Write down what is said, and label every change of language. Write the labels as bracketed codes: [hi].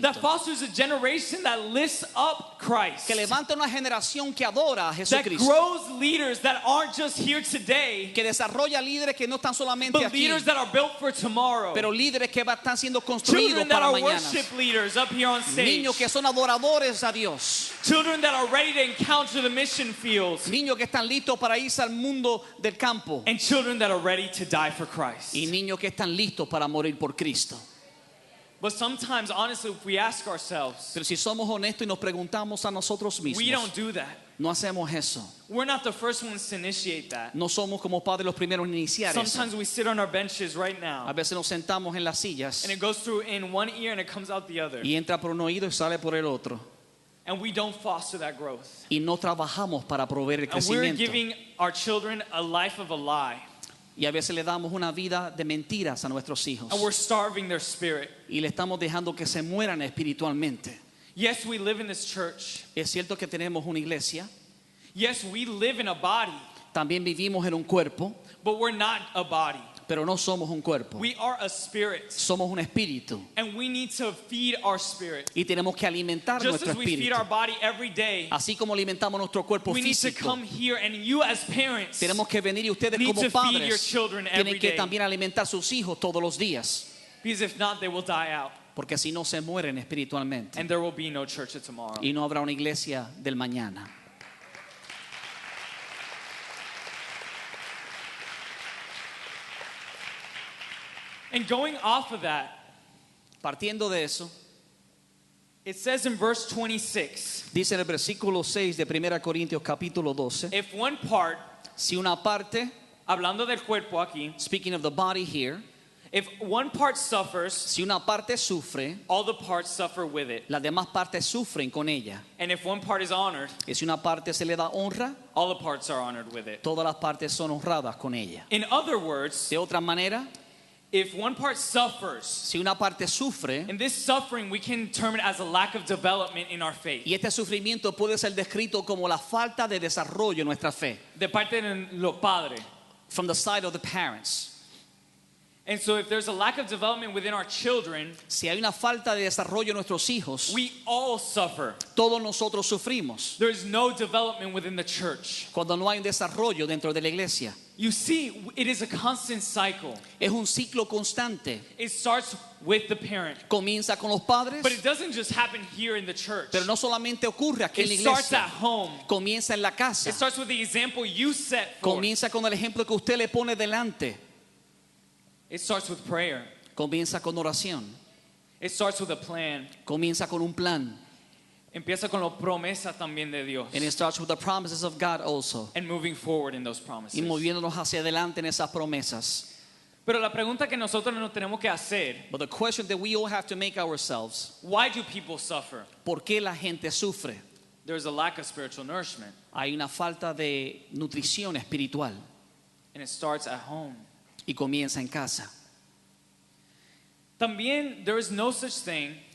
[en] that fosters a generation that lifts up Christ, [es] que levanta una generación que adora a [en] that [es] Jesucristo, [en] grows leaders that aren't just here today, [es] que desarrolla líderes que no están solamente [en] but [es] aquí, [en] leaders that are built for tomorrow. [es] pero líderes que están siendo construidos [en] Children that [es] para [en] are [es] mañana. [en] worship leaders up here on stage. [es] Niños que son adoradores a Dios. [en] Children that are ready to encounter the mission fields. [es] Niños que están listos para irse al mundo del campo. [en] And children that are ready to die for Christ. [es] Y niños que están listos para morir por Cristo. [en] But sometimes, honestly, if we ask ourselves, [es] Pero si somos honestos y nos preguntamos a nosotros [en] we [es] mismos, [en] don't do that. [es] no hacemos eso. [en] We're not the first ones to initiate that. [es] No somos como padres los primeros en iniciar eso. [en] Sometimes we sit on our benches right [es] A [en] now, [es] veces nos sentamos en las sillas [en] and it goes through in one ear and it comes out the other. [es] y entra por un oído y sale por el otro. [en] And we don't foster that growth. [es] Y no trabajamos para proveer el [en] And we're [es] crecimiento. [en] giving our children a life of a lie. [es] Y a veces le damos una vida de mentiras a nuestros hijos. [en] And we're starving their spirit. [es] Y le estamos dejando que se mueran espiritualmente. [en] Yes, we live in this church. [es] Es cierto que tenemos una iglesia, [en] Yes, we live in a body, [es] también vivimos en un cuerpo, [en] but we're not a body. [es] pero no somos un cuerpo. [en] We are a spirit. [es] Somos un espíritu. [en] And we need to feed our spirit. [es] Y tenemos que alimentar [en] Just [es] nuestro [en] as we feed [es] espíritu. [en] our body every day, [es] Así como alimentamos nuestro cuerpo [en] we need to [es] físico. [en] come here, and you as parents [es] Tenemos que venir y ustedes [en] need [es] como [en] to feed your [es] padres [en] children every [es] tienen que [en] day. [es] también alimentar sus hijos todos los días. [en] Because if not, they will die out. [es] Porque si no se mueren espiritualmente. [en] And there will be no church of tomorrow. [es] Y no habrá una iglesia del mañana. [en] And going off of that, [es] Partiendo de eso, [en] it says in verse 26, [es] dice en el versículo 6 de 1 Corintios capítulo 12, [en] if one part, [es] si una parte, hablando del cuerpo aquí, [en] speaking of the body here, if one part suffers, [es] si una parte sufre, [en] all the parts suffer with it. [es] las demás partes sufren con ella. [en] And if one part is honored, [es] Y si una parte se le da honra, [en] all the parts are honored with it. [es] todas las partes son honradas con ella. [en] In other words, [es] De otra manera, [en] if one part suffers, [es] si una parte sufre, [en] and this suffering we can term it as a lack of development in our faith. [es] y este sufrimiento puede ser descrito como la falta de desarrollo en nuestra fe, De parte de los padres. [en] from the side of the parents. And so if there's a lack of development within our children, [es] Si hay una falta de desarrollo en nuestros hijos, [en] we all suffer. [es] todos nosotros sufrimos. [en] There's no development within the church. [es] Cuando no hay un desarrollo dentro de la iglesia, [en] You see, it is a constant cycle. [es] es un ciclo constante. [en] It starts with the parent. [es] Comienza con los padres, [en] But it doesn't just happen here in the church. [es] pero no solamente ocurre aquí en la [en] It starts at [es] iglesia. [en] home. [es] Comienza en la casa. [en] It starts with the example you set forth. [es] Comienza con el ejemplo que usted le pone delante. [en] It starts with prayer. [es] Comienza con oración. [en] It starts with a plan. [es] Comienza con un plan. Empieza con las promesas también de Dios. [en] And it starts with the promises of God also. And moving forward in those promises. [es] Y moviéndonos hacia adelante en esas promesas. Pero la pregunta que nosotros nos tenemos que hacer, [en] But the question that we all have to make ourselves, why do people suffer? [es] ¿por qué la gente sufre? [en] There's a lack of spiritual nourishment. [es] Hay una falta de nutrición espiritual [en] And it starts at home. [es] y comienza en casa. También, [en] there is no such thing